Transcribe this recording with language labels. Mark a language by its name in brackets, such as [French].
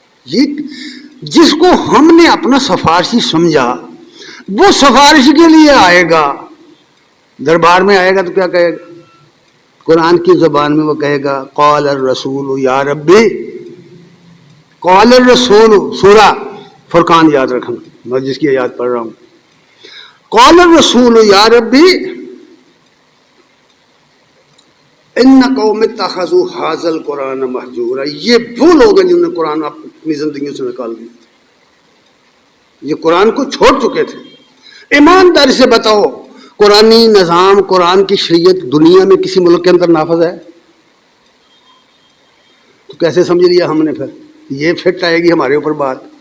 [Urdu] یہ جس کو ہم نے اپنا سفارشی سمجھا وہ سفارش کے لیے آئے گا، دربار میں آئے گا تو کیا کہے گا؟ قرآن کی زبان میں وہ کہے گا [Arabic] قال الرسول یا ربی، قال الرسول، [Urdu] سورہ فرقان یاد رکھنا، میں جس کی یاد پڑھ رہا ہوں. [Arabic] قال الرسول یا ربی ان قوم اتخذوا هذا القرآن مہجورا. [Urdu] یہ وہ لوگ ہیں جنہوں نے قرآن اپنی زندگیوں سے نکال دیا، یہ قرآن کو چھوڑ چکے تھے. ایمانداری سے بتاؤ، قرآنی نظام، قرآن کی شریعت دنیا میں کسی ملک کے اندر نافذ ہے؟ تو کیسے سمجھ لیا ہم نے؟ پھر یہ فٹ آئے گی ہمارے اوپر بات.